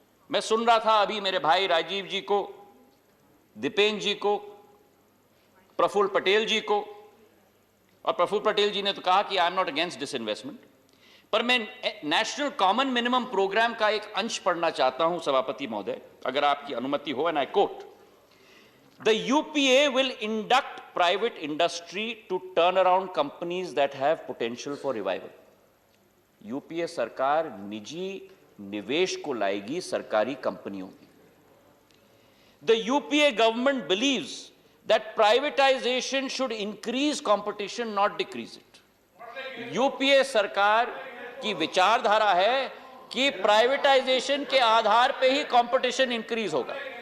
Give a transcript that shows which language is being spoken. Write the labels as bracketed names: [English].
[Hindi] मैं सुन रहा था अभी मेरे भाई राजीव जी को, दीपेंद्र जी को, प्रफुल्ल पटेल जी को, और प्रफुल्ल पटेल जी ने तो कहा कि [English] I am not against disinvestment, [Hindi] पर मैं नेशनल कॉमन मिनिमम प्रोग्राम का एक अंश पढ़ना चाहता हूं सभापति महोदय, अगर आपकी अनुमति हो। [English] And I quote, the UPA will induct private industry to turn around companies that have potential for revival. [Hindi] UPA सरकार निजी निवेश को लाएगी सरकारी कंपनियों में। [English] The UPA government believes that privatization should increase competition, not decrease it. [Hindi] UPA सरकार की विचारधारा है कि प्राइवेटाइजेशन के आधार पे ही कंपटीशन इंक्रीज होगा।